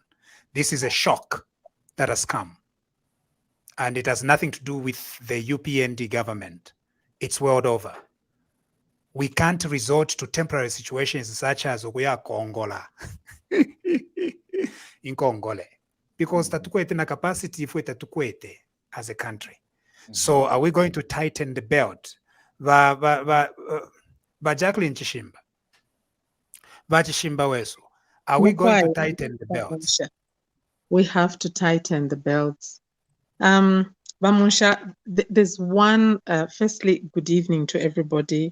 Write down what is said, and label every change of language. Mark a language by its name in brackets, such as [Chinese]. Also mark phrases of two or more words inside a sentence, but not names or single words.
[English] This is a shock that has come, and it has nothing to do with the UPND government. It's world over. We can't resort to temporary situations such as we are Kongola in Congole, because [Bemba] tatukwete na capacity ifwe tatukwete [English] as a country. So are we going to tighten the belt? Ba Jacqueline Chishimba. Ba Chishimba Wesu. Are we going to tighten the belts? We have to tighten the belts. Munshya, there's one, firstly, good evening to everybody.